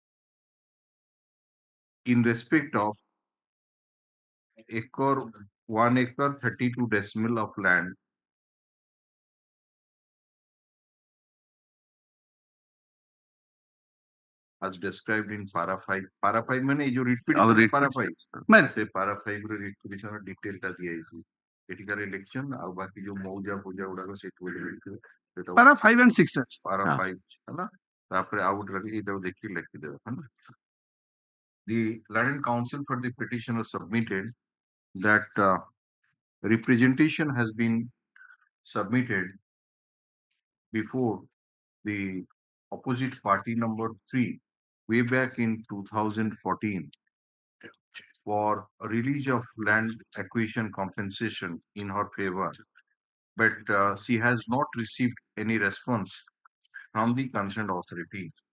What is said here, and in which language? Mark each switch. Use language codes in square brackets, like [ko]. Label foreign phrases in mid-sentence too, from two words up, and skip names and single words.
[en] In respect of 1 acre 32 decimal of land as described in para 5. Para 5 means you read para 5. Say para 5 read petition detail [hi] ता दिया है. [en] Critical election [or] ଆଉ ବାକି ଯୋଉ ମୌଜା ପୂଜା ଗୁଡାକ ସେଠୁ [en] para 5 and 6 [or] para 5 ହେଲା ତାପରେ ଆଉ ଗୋଟେ ଏଇଟାକୁ ଦେଖି ଲେଖିଦେବେ ହେଲା. [en] The Land Council for the petitioner submitted that representation has been submitted before the opposite party number 3 way back in 2014 for release of land acquisition compensation in her favor, but she has not received any response from the concerned authority.